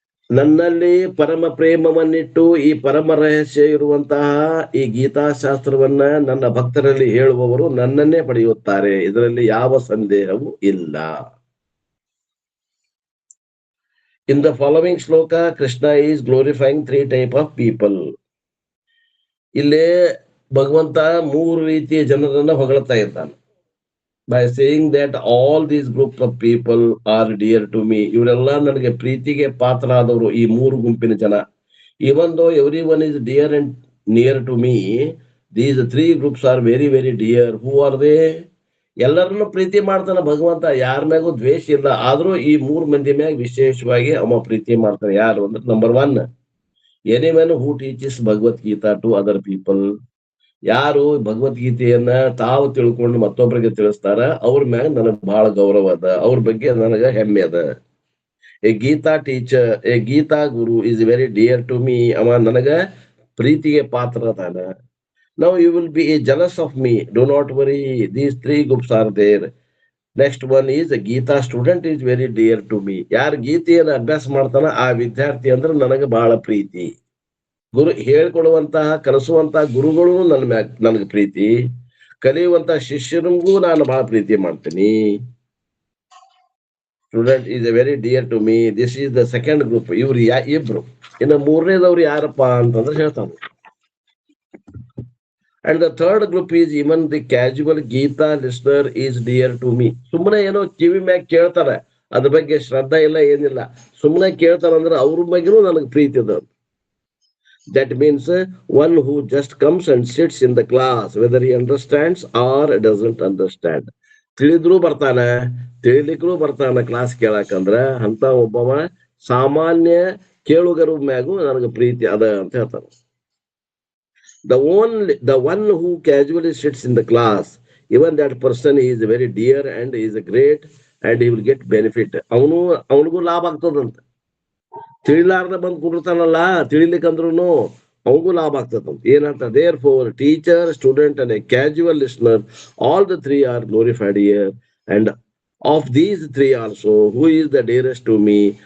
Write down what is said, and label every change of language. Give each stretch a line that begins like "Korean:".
Kannada: ನನ್ನಲ್ಲಿ ಪರಮ ಪ್ರೇಮವನ್ನಿಟ್ಟು ಈ ಪರಮ ರಹಸ್ಯ ಇರುವಂತಹ ಈ ಗೀತಾಶಾಸ್ತ್ರವನ್ನ ನನ್ನ ಭಕ್ತರಲ್ಲಿ ಹೇಳುವವರು ನನ್ನನ್ನೇ ಪಡೆಯುತ್ತಾರೆ, ಇದರಲ್ಲಿ ಯಾವ ಸಂದೇಹವೂ ಇಲ್ಲ.
English: In the following shloka Krishna is glorifying 3 types of people.
Kannada: ಇಲ್ಲೇ ಭಗವಂತ 3 ರೀತಿಯ ಜನರನ್ನ ಹೊಗಳ್ತಾ ಇದ್ದಾನೆ.
English: by saying that all these groups of people are dear to me.
Kannada: ಇವರೆಲ್ಲ ನನಗೆ ಪ್ರೀತಿಗೆ ಪಾತ್ರರಾದವರು ಈ 3 ಗುಂಪಿನ ಜನ.
English: even though everyone is dear and near to me, these 3 groups are very very dear. who are they?
Kannada: ಎಲ್ಲರನ್ನು ಪ್ರೀತಿ ಮಾಡ್ತಾನೆ ಭಗವಂತ, ಯಾರ ಮ್ಯಾಗೂ ದ್ವೇಷ ಇಲ್ಲ. ಆದ್ರೂ ಈ 3 ಮಂದಿ ಮ್ಯಾಗ ವಿಶೇಷವಾಗಿ ಅವ ಪ್ರೀತಿ ಮಾಡ್ತಾನೆ. ಯಾರು ಅಂದ್ರೆ, number 1,
English: anyone who teaches Bhagavad Gita to other people.
Kannada: ಯಾರು ಭಗವದ್ಗೀತೆಯನ್ನ ತಾವು ತಿಳ್ಕೊಂಡು ಮತ್ತೊಬ್ಬರಿಗೆ ತಿಳಿಸ್ತಾರ ಅವ್ರ ಮ್ಯಾಗ ನನಗ್ ಬಹಳ ಗೌರವ ಅದ, ಅವ್ರ ಬಗ್ಗೆ ನನಗ ಹೆಮ್ಮೆ ಅದ.
English: A Gita teacher, a Gita guru is very dear to me.
Kannada: ಅವ ನನಗ ಪ್ರೀತಿಗೆ ಪಾತ್ರ ಅದಾನ.
English: Now you will be jealous of me, do not worry, these 3 groups are there. Next one is Gita student is very dear to me.
Kannada: ಯಾರು ಗೀತೆಯನ್ನು ಅಭ್ಯಾಸ ಮಾಡ್ತಾನ ಆ ವಿದ್ಯಾರ್ಥಿ ಅಂದ್ರೆ ನನಗೆ ಬಹಳ ಪ್ರೀತಿ. ಗುರು ಹೇಳ್ಕೊಡುವಂತಹ ಕಲಿಸುವಂತಹ ಗುರುಗಳು ನನಗೆ ಪ್ರೀತಿ, ಕಲಿಯುವಂತಹ ಶಿಷ್ಯರಿಗೂ ನಾನು ಬಹಳ ಪ್ರೀತಿ ಮಾಡ್ತೀನಿ.
English: Student is a very dear to me. This is the second group.
Kannada: ಇವ್ರು ಇಬ್ರು. ಇನ್ನು 3ನೇದವ್ರು ಯಾರಪ್ಪ ಅಂತಂದ್ರೆ ಹೇಳ್ತಾನೆ.
English: And the third group is ಇವನ್ the casual Gita listener is dear to me.
Kannada: ಸುಮ್ಮನೆ ಏನೋ ಕಿವಿ ಮ್ಯಾಗ ಕೇಳ್ತಾರೆ, ಅದ್ರ ಬಗ್ಗೆ ಶ್ರದ್ಧಾ ಇಲ್ಲ ಏನಿಲ್ಲ, ಸುಮ್ಮನೆ ಕೇಳ್ತಾರಂದ್ರೆ ಅವ್ರ ಬಗ್ಗೆನೂ ನನಗೆ ಪ್ರೀತಿ ಅದ.
English: That means one who just comes and sits in the class, whether he understands or doesn't understand.
Kannada: ತಿಳಿದ್ರು ಬರ್ತಾನೆ, ತಿಳಿಲಿಕ್ಕೂ ಬರ್ತಾನೆ ಕ್ಲಾಸ್ ಕೇಳಕಂದ್ರ ಅಂತ ಒಬ್ಬವ ಸಾಮಾನ್ಯ ಕೇಳುಗರ ಮ್ಯಾಗೂ ನನಗೆ ಪ್ರೀತಿ ಅದ ಅಂತ ಹೇಳ್ತಾನೆ.
English: The one who casually sits in the class, even that person is very dear and is great and he will get benefit.
Kannada: ಅವನಿಗೂ ಲಾಭ ಆಗ್ತದಂತ. ತಿಳಿಲಾರ್ದ ಬಂದ್ ಕುಡಿರ್ತಾನಲ್ಲ, ತಿಳಿಲಿಕ್ಕಂದ್ರೂ ಅವನಿಗೂ ಲಾಭ ಆಗ್ತದ. ಏನಂತ,
English: Therefore teacher, student and a casual listener, all the 3 are glorified here. And of these 3 also who is the dearest to me?